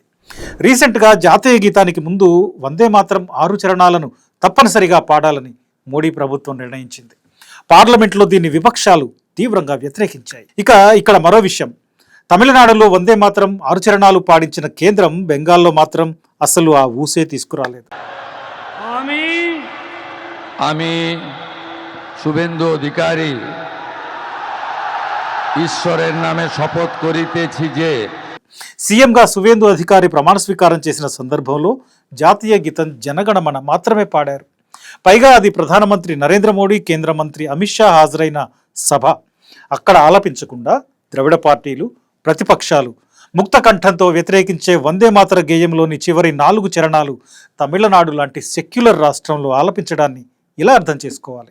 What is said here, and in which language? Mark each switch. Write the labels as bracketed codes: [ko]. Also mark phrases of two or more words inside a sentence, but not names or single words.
[te] రీసెంట్గా జాతీయ గీతానికి ముందు వందే మాత్రం 6 చరణాలను తప్పనిసరిగా పాడాలని మోడీ ప్రభుత్వం నిర్ణయించింది. పార్లమెంట్లో దీన్ని విపక్షాలు తీవ్రంగా వ్యతిరేకించాయి. ఇక్కడ మరో విషయం, తమిళనాడులో వందే మాత్రం 6 చరణాలు పాడించిన కేంద్రం బెంగాల్లో మాత్రం అసలు ఆ ఊసే తీసుకురాలేదు. [bn] আমি শুভেন্দু অধিকারী ঈশ্বরের নামে শপথ করিতেছি যে [te] సీఎంగా సువేందు అధికారి ప్రమాణ స్వీకారం చేసిన సందర్భంలో జాతీయ గీతం జనగణమన మాత్రమే పాడారు. పైగా అది ప్రధానమంత్రి నరేంద్ర మోడీ, కేంద్ర మంత్రి అమిత్ షా హాజరైన సభ. అక్కడ ఆలపించకుండా ద్రవిడ పార్టీలు, ప్రతిపక్షాలు ముక్త కంఠంతో వ్యతిరేకించే వందే మాతర గేయంలోని చివరి 4 చరణాలు తమిళనాడు లాంటి సెక్యులర్ రాష్ట్రంలో ఆలపించడాన్ని ఇలా అర్థం చేసుకోవాలి.